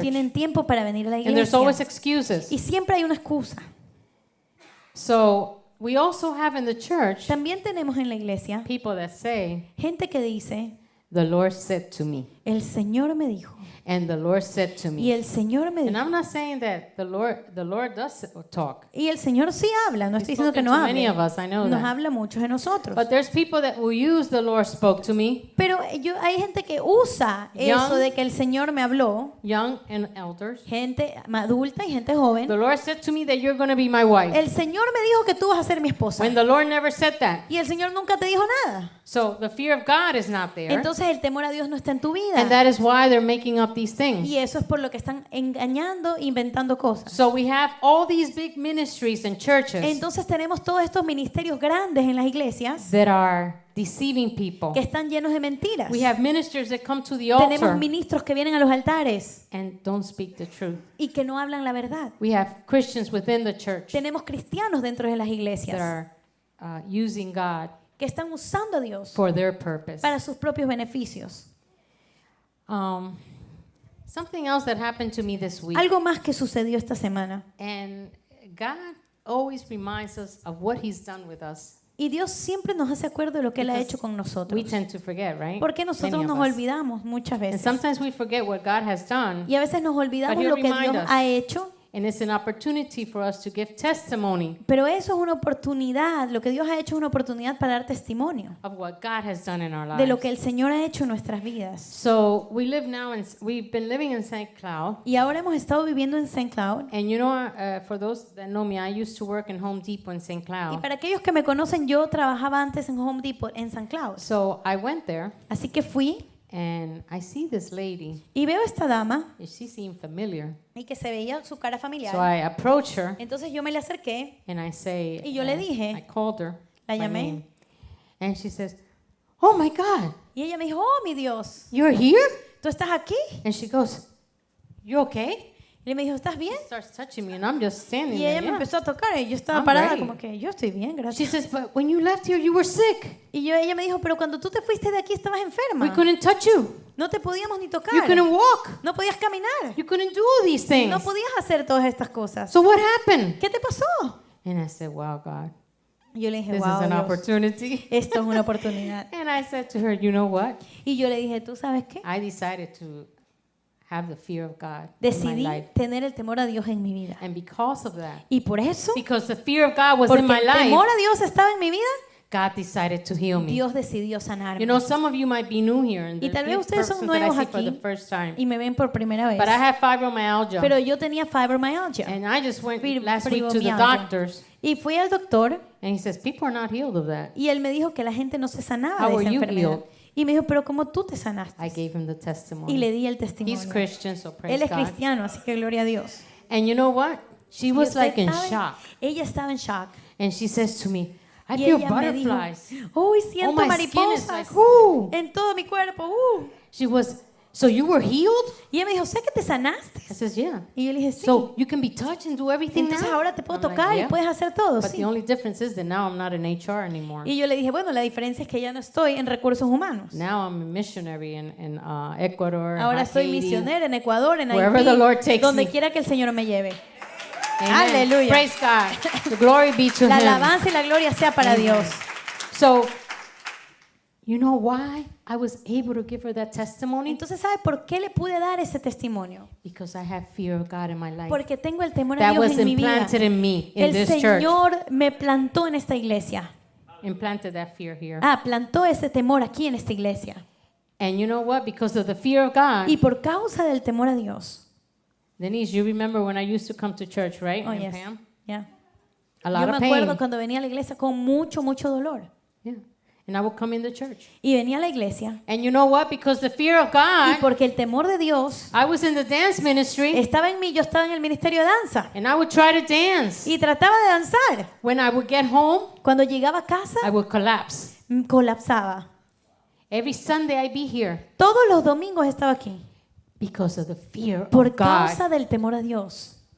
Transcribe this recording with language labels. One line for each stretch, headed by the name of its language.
Spanish: tienen tiempo para venir a la
English: And there's always
Spanish: iglesia.
English: excuses.
Spanish: Y siempre hay una excusa.
English: So we also have in the church
Spanish: También tenemos en la iglesia
English: people that say,
Spanish: gente que dice,
English: the Lord said to me,
Spanish: el Señor me dijo,
English: and the Lord said to
Spanish: y
English: me.
Spanish: el Señor me
English: And
Spanish: dijo.
English: I'm not saying that the Lord does talk.
Spanish: Y el Señor sí habla, no estoy
English: He's
Spanish: diciendo que
English: spoken
Spanish: no
English: to many
Spanish: hable.
English: of us, I know
Spanish: Nos
English: that.
Spanish: habla mucho de nosotros.
English: But there's people that will use the Lord spoke to me,
Spanish: Pero hay gente que usa eso
English: Young.
Spanish: de que el Señor me habló,
English: young and elders.
Spanish: gente adulta y gente joven.
English: The Lord said to me that you're going to be my wife.
Spanish: El Señor me dijo que tú vas a ser mi esposa.
English: When the Lord never said that.
Spanish: Y el Señor nunca te dijo nada.
English: So the fear of God is not there.
Spanish: Entonces el temor a Dios no está en tu
English: And
Spanish: vida.
English: that is why they're making up these things.
Spanish: Y eso es por lo que están engañando, inventando cosas.
English: So we have all these big ministries and churches
Spanish: Entonces tenemos todos estos ministerios grandes en las iglesias
English: that are deceiving people.
Spanish: que están llenos de mentiras.
English: We have ministers that come to the
Spanish: Tenemos
English: altar
Spanish: ministros que vienen a los altares
English: and don't speak the truth.
Spanish: y que no hablan la verdad.
English: We have Christians within the church
Spanish: Tenemos cristianos dentro de las
English: that
Spanish: iglesias
English: are using God
Spanish: que están usando a Dios
English: for their purpose.
Spanish: para sus propios beneficios.
English: Something else that happened to me this week,
Spanish: Algo más que sucedió esta semana.
English: and God always reminds us of what He's done with us.
Spanish: Y Dios siempre nos hace acuerdo de lo que Él ha
English: Because
Spanish: hecho con
English: We
Spanish: nosotros.
English: tend to forget, right?
Spanish: Porque nosotros
English: Many of
Spanish: nos
English: us.
Spanish: olvidamos muchas
English: And
Spanish: veces.
English: sometimes we forget what God has done,
Spanish: Y a veces nos olvidamos
English: But he'll
Spanish: lo que
English: remind
Spanish: Dios
English: us.
Spanish: ha hecho.
English: and it's an opportunity for us to give testimony
Spanish: Pero eso es una oportunidad. Lo que Dios ha hecho es una oportunidad para dar testimonio
English: of what God has done in our
Spanish: de lo
English: lives.
Spanish: que el Señor ha hecho en nuestras vidas.
English: So we've been living in St. Cloud,
Spanish: Y ahora hemos estado viviendo en St. Cloud.
English: and you know, for those that know me, I used to work in Home Depot in St.
Spanish: Y
English: Cloud.
Spanish: para aquellos que me conocen, yo trabajaba antes en Home Depot en St. Cloud.
English: So I went there,
Spanish: Así que fui
English: and I see this lady,
Spanish: y veo a esta dama
English: and she seemed familiar.
Spanish: y que se veía su cara
English: So
Spanish: familiar.
English: I approach her,
Spanish: Entonces yo me le acerqué,
English: and I say,
Spanish: Y yo le dije,
English: I called her,
Spanish: la
English: by
Spanish: llamé.
English: name, and she says, "Oh my God,
Spanish: y ella me dijo, oh mi Dios,
English: you're here?"
Spanish: ¿tú estás aquí?
English: And she goes, "You okay?"
Spanish: Y él me dijo, ¿estás bien?
English: Starts touching me, and I'm just standing
Spanish: Y
English: there.
Spanish: ella me
English: Yeah.
Spanish: empezó a tocar y yo estaba
English: I'm
Spanish: parada
English: great.
Spanish: como que yo estoy bien,
English: She
Spanish: gracias.
English: says, "But when you left here, you were sick.
Spanish: Y ella me dijo, pero cuando tú te fuiste de aquí estabas
English: We
Spanish: enferma.
English: couldn't touch you.
Spanish: No te podíamos ni tocar.
English: You couldn't walk.
Spanish: No podías caminar.
English: You couldn't do all these things.
Spanish: No podías hacer todas estas cosas.
English: So what happened?"
Spanish: ¿Qué te pasó?
English: And I said, "Wow, God,
Spanish: Y yo le dije,
English: this wow, is an
Spanish: Dios,
English: opportunity."
Spanish: esto es una oportunidad.
English: And I said to her, "You know what?
Spanish: Y yo le dije, ¿tú sabes qué?
English: I decided to have the fear of God in my
Spanish: Decidí
English: life.
Spanish: tener el temor a Dios en mi vida.
English: And because of that,
Spanish: Y por eso,
English: because the fear of God was
Spanish: porque
English: in my
Spanish: el
English: life,
Spanish: temor a Dios estaba en mi vida,
English: God decided to heal me.
Spanish: Dios decidió sanarme.
English: You know, some of you might be new here, and
Spanish: Y tal vez ustedes son
English: persons that I
Spanish: nuevos
English: see for the
Spanish: aquí
English: first time.
Spanish: y me ven por primera vez.
English: But I have fibromyalgia,
Spanish: Pero yo tenía fibromyalgia.
English: and I just went
Spanish: Fib-
English: last week to the
Spanish: fibromialgia.
English: doctors,
Spanish: Y fui al doctor
English: and he says people are not healed of that.
Spanish: y él me dijo que la gente no se sanaba
English: How
Spanish: de
English: are
Spanish: esa
English: you
Spanish: enfermedad.
English: healed?
Spanish: Y me dijo, pero ¿cómo tú te sanaste?
English: I gave him the
Spanish: Y
English: testimony.
Spanish: le di el
English: He's
Spanish: testimonio.
English: Christian, so
Spanish: Él
English: praise
Spanish: es
English: God.
Spanish: cristiano, así que gloria a Dios.
English: And you know what? She
Spanish: Y
English: was
Spanish: usted
English: like in
Spanish: sabe,
English: shock,
Spanish: ella estaba en shock.
English: and she says to me, "I
Spanish: Y
English: feel
Spanish: ella me dijo,
English: butterflies."
Spanish: uy, siento
English: my skin is
Spanish: mariposas
English: like,
Spanish: en todo mi cuerpo.
English: She was, so you were healed?
Spanish: Y ella me dijo, sé que te sanaste.
English: I says, yeah.
Spanish: Y yo le dije, sí.
English: So you can be touched and do everything
Spanish: Entonces
English: now?
Spanish: ahora te puedo
English: I'm like,
Spanish: tocar y
English: "Yeah."
Spanish: puedes hacer todo.
English: But
Spanish: Sí.
English: the only difference is that now I'm not in HR anymore.
Spanish: Y yo le dije, bueno, la diferencia es que ya no estoy en recursos humanos.
English: Now I'm a missionary in Ecuador, in
Spanish: Ahora soy
English: Haiti.
Spanish: misionera en Ecuador, en
English: Wherever the Lord
Spanish: Haití,
English: takes
Spanish: donde
English: me.
Spanish: quiera que el Señor me lleve.
English: Amen.
Spanish: Aleluya.
English: Praise God. The glory be to
Spanish: La
English: Him.
Spanish: alabanza y la gloria sea para Dios.
English: So, you know why I was able to give her that testimony?
Spanish: Entonces, ¿sabe por qué le pude dar ese testimonio?
English: Because I have fear of God in my life.
Spanish: Porque tengo el temor a
English: That
Spanish: Dios
English: was
Spanish: en mi vida.
English: implanted in me in
Spanish: El
English: this church.
Spanish: Señor me plantó en esta iglesia.
English: Implanted that fear here.
Spanish: Plantó ese temor aquí en esta iglesia.
English: And you know what? Because of the fear of God,
Spanish: Y por causa del temor a Dios.
English: Denise, you remember when I used to come to church, right? Oh, And yes. Pam? Yeah. A
Spanish: Yo
English: lot
Spanish: me
English: of
Spanish: acuerdo
English: pain.
Spanish: cuando venía a la iglesia con mucho, mucho dolor.
English: Yeah. And I would come in the church.
Spanish: Y venía a la iglesia.
English: And you know what? Because the fear of
Spanish: Y
English: God,
Spanish: porque el temor de Dios
English: I was in the dance ministry,
Spanish: estaba en mí, yo estaba en el ministerio de danza.
English: and I would try to dance.
Spanish: Y trataba de danzar.
English: When I would get home,
Spanish: Cuando llegaba a casa,
English: I would collapse.
Spanish: colapsaba.
English: Every Sunday I'd be here
Spanish: Todos los domingos estaba aquí.
English: because of the fear
Spanish: Por
English: of God.
Spanish: causa del temor a Dios.